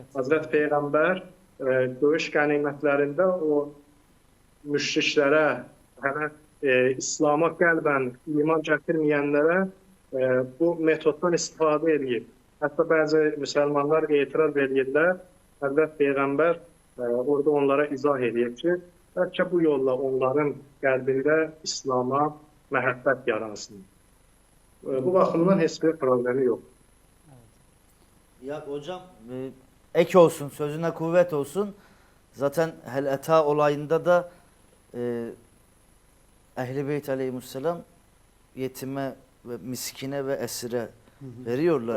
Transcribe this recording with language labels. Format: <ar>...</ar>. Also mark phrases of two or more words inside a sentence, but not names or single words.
<az>Hazreti Peyğəmbər döyüş qənimətlərində o müşriklərə, hələ İslam'a qəlbən iman gətirməyənlərə bu metoddan istifadə edir. Hətta bəzi müsəlmanlar etiraz edirlər. Həzrət Peyğəmbər orada onlara izah edir ki, bəlkə bu yolla onların qəlbində İslam'a məhəbbət yaransın. Bu baxımdan heç bir problemi yok.</az> <tr>Ya hocam ek olsun, sözüne kuvvet olsun. Zaten Hel-Eta olayında da Ehl-i Beyt Aleyhisselam yetime ve miskine ve esire veriyorlar</tr>